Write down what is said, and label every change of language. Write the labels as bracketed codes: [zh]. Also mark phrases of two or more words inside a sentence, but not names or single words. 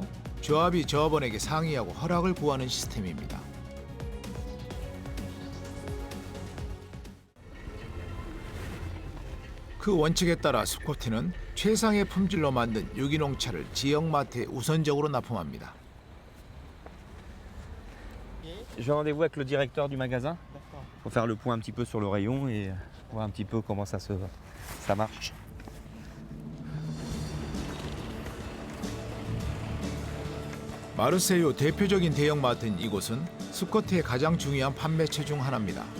[ko] 조합이 조합원에게 상의하고 허락을 구하는 시스템입니다. 그 원칙에 따라 스코티는 최상의 품질로 만든 유기농차를 지역 마트에 우선적으로 납품합니다. [fr] J'ai rendez-vous avec le directeur du magasin pour faire le point un petit peu sur le rayon et voir un petit peu comment ça marche. [ko] 마르세유 대표적인 대형마트인 이곳은 스코티의 가장 중요한 판매처 중 하나입니다.